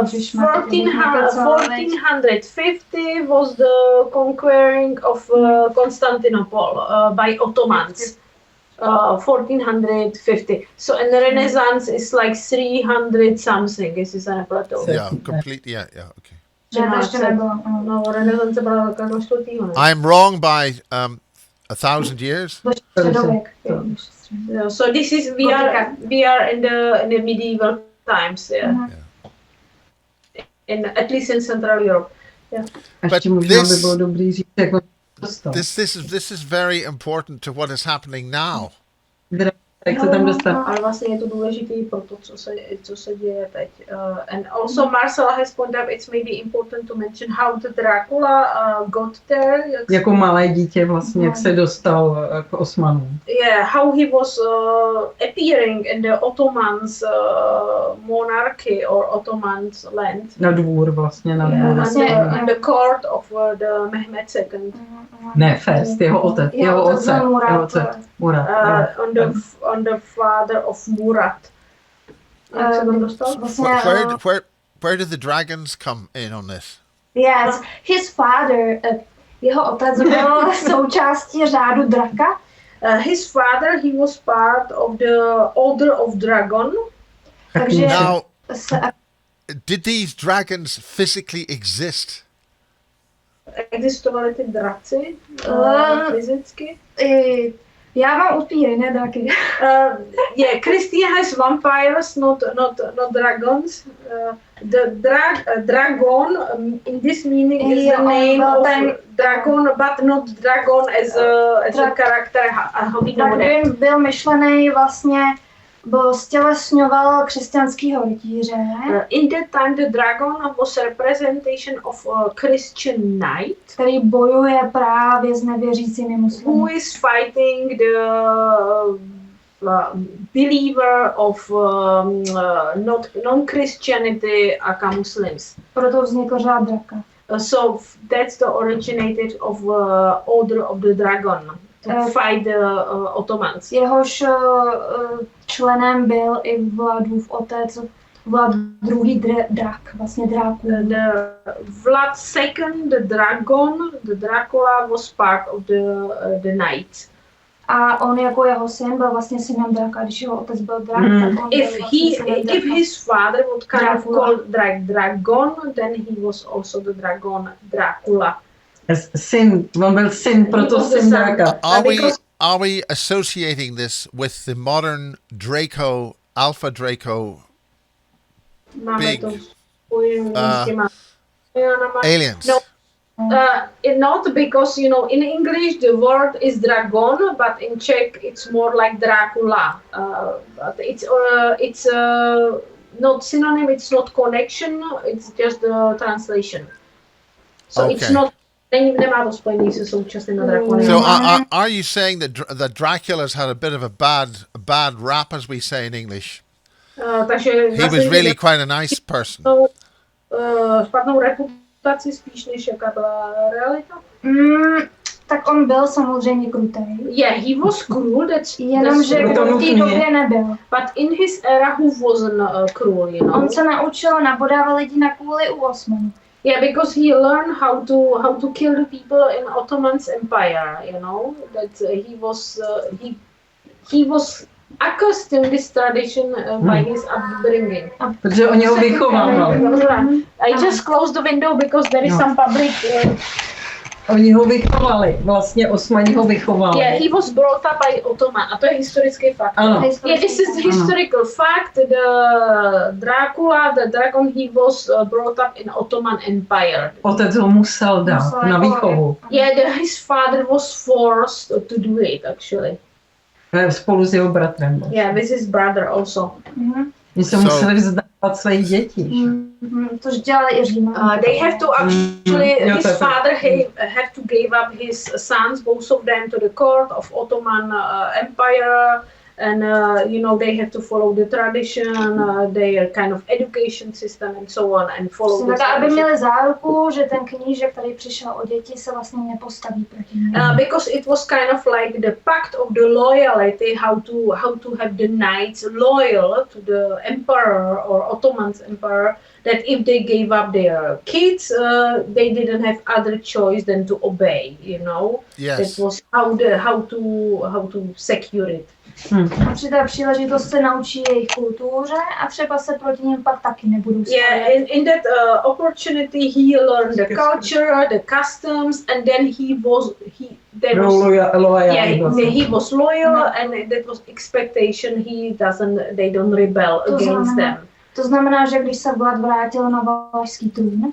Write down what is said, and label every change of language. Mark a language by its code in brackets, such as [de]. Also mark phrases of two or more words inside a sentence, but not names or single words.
[en] was the conquering of Constantinople by Ottomans. 1450. So in the Renaissance is like 300 something. This is an plateau. yeah, completely. Yeah, okay. [cs] No, Renaissance byla každého čtvrtýho. [en] I'm wrong by 1,000 years. So this is we are in the medieval times. Yeah. In at least in Central Europe. Yeah. [cs] Ještě možná by bylo dobrý říct, jak [en] This is very important to what is happening now. [cs] Jak se tam dostat? Ale vlastně je to důležitý pro to, co se děje teď. [en] And also Marcela has pointed out, it's maybe important to mention how the Dracula got there. [cs] Jako malé dítě vlastně, jak se dostal k Osmanům. [en] Yeah, how he was appearing in the Ottomans monarchy or Ottomans land. [cs] Na dvůr vlastně, na dvůr. [en] In the court of the Mehmed II. Ne, first, [cs] jeho otec. Murat. [en] On the father of Murat. Where did the dragons come in on this? Yes, his father, [cs] jeho otec byl součástí řádu draka. [en] His father, he was part of the Order of Dragon. [cs] Takže [en] now, did these dragons physically exist? [cs] Existovaly ty draci fyzicky? Já mám upíry, ne draky. [en] Yeah, Kristýna has vampires, not dragons. The dragon in this meaning is the name of dragon, but not dragon as a character. [cs] Byl myšlený vlastně, stělesňoval křesťanskýho rytíře. [en] In that time the dragon was a representation of a Christian knight, [cs] který bojuje právě s nevěřícími muslimy. [en] Who is fighting the believer of non-Christianity aka Muslims. [cs] Proto vznikl řád draka. [en] So that's the originated of Order of the Dragon. To fight the Ottomans. [cs] Jehož členem byl i Vladův otec, Vlad II. Drak, vlastně Dráků. [en] Vlad II, the Dragon, the Dracula was part of the knights. [cs] A on jako jeho syn byl vlastně synem draka, když jeho otec byl drak, tak on [en] if his father would kind of call dragon, then he was also the dragon Dracula. [cs] Syn, on byl syn, proto syn draka. [en] are we associating this with the modern Draco, Alpha Draco [cs] Máme big to spojení s těma aliens? [en] No, not because, you know, in English the word is dragon, but in Czech it's more like Dracula. But it's not synonym, it's not connection, it's just the translation. So Okay. it's not, [cs] nemá to spojení se současným drakonem. [en] So are you saying that Dracula's had a bit of a bad rap, as we say in English? [cs] Takže [en] He was really quite a nice person. [cs] Špatnou reputaci spíš, než jaká byla realita. Tak on byl samozřejmě krutej. [en] Yeah, he was cruel, [cs] Jenomže v té době nebyl. [en] But in his era he wasn't cruel, you know. [cs] On se naučil nabodával lidi na kůli u Osmanů. [en] Yeah, because he learned how to kill the people in Ottoman's empire, you know. That he was accustomed this tradition by his upbringing. [cs] Protože oni ho vychovávali. [en] I just closed the window because there is some public. [cs] Oni ho vychovali, vlastně Osmani ho vychovali. [en] Yeah, he was brought up by Ottoman. [cs] A to je historický fakt. Ano. [en] Yeah, this is the historical fact. The Dracula, the dragon, he was brought up in Ottoman Empire. [cs] Otec ho musel dát na výchovu. [en] Yeah, his father was forced to do it actually. [cs] Spolu s jeho bratrem. [en] Yeah, with his brother also. [cs] Oni se museli vzdávat svých dětí. Tož dělali i Římané. [en] They have to actually, his father have to give up his sons, both of them, to the court of Ottoman Empire, and you know, they have to follow the tradition, their kind of education system and so on, and follow the [cs] aby měli záruku, že ten knížek, který přišel o děti, se vlastně nepostaví proti nim. [en] Because it was kind of like the pact of the loyalty, how to have the knights loyal to the emperor or Ottoman's emperor, that if they gave up their kids, they didn't have other choice than to obey, you know. Yes. That was how to secure it. [cs] A při té příležitosti se naučí jejich kultuře a třeba se proti ním pak taky nebudou stavět. [en] Yeah, in that opportunity he learned the culture, the customs, and then he was loyal, and that was expectation. They don't rebel against them. [cs] To znamená, že když se Vlad vrátil na valašský trůn,